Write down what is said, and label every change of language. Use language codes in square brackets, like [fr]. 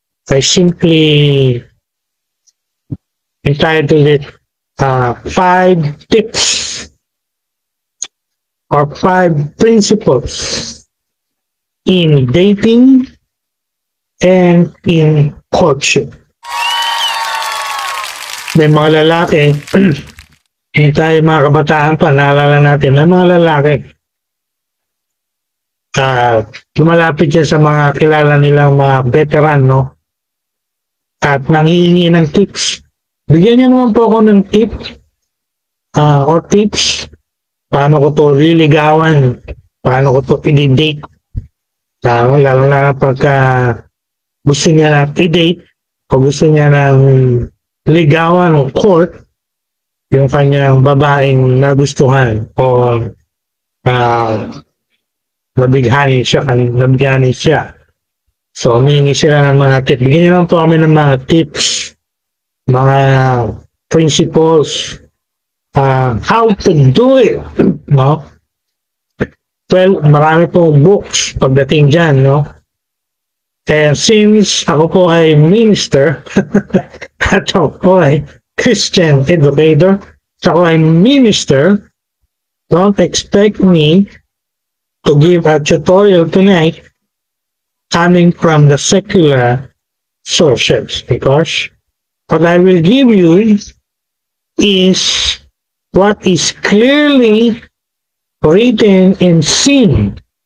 [en] I simply entitled it 5 tips or 5 principles in dating and in courtship. [tl] May mga lalaki, hindi tayo mga kabataan pa, naalala natin na mga lalaki, lumalapit siya sa mga kilala nilang mga veteran, no? At nanghihingi ng tips. Bigyan niyo naman po ako ng tip or tips. Paano ko to liligawan? Paano ko to i-date? Lalo na pagka gusto niya na i-date o gusto niya ng ligawan o court yung kanyang babaeng nagustuhan o nabighani siya. So, humingi sila ng mga tips. Bigyan niyo lang po kami ng mga tips, mga principles, [en] how to do it, [tl] no? Well, marami pong books pagdating dyan, no? [en] And since [tl] ako po ay minister, [en] at ako po ay Christian educator, so ako ay minister, don't expect me to give a tutorial tonight coming from the secular sources, because what I will give you is what is clearly written in sin.